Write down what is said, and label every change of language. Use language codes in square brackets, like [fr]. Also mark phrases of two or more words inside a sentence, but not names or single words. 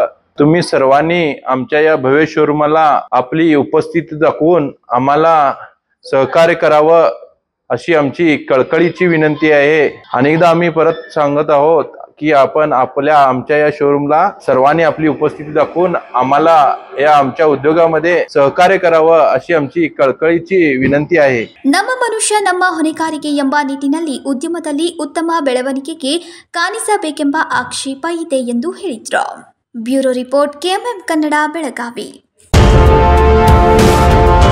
[mr] तुम्ही सर्वांनी आमच्या या भव्य शोरूमला आपली उपस्थिती दाखवून आम्हाला सहकार्य करावं अशी आमची कळकळीची विनंती आहे. अनेकदा आम्ही परत सांगत आहोत की आपण आमच्या या शोरूमला सर्वांनी आपली उपस्थिती दाखवून आम्हाला या आमच्या उद्योगामध्ये सहकार्य करावं अशी आमची कळकळीची विनंती आहे. [kn] ನಮ್ಮ ಮನುಷ್ಯ ನಮ್ಮ ಹೊಣೆಗಾರಿಕೆ ಎಂಬ ನಿಟ್ಟಿನಲ್ಲಿ ಉದ್ಯಮದಲ್ಲಿ ಉತ್ತಮ ಬೆಳವಣಿಗೆಗೆ ಕಾಣಿಸಬೇಕೆಂಬ ಆಕ್ಷೇಪ ಇದೆ ಎಂದು ಹೇಳಿದರು. [en] bureau report, [kn] KMM ಕನ್ನಡ, ಬೆಳಗಾವಿ.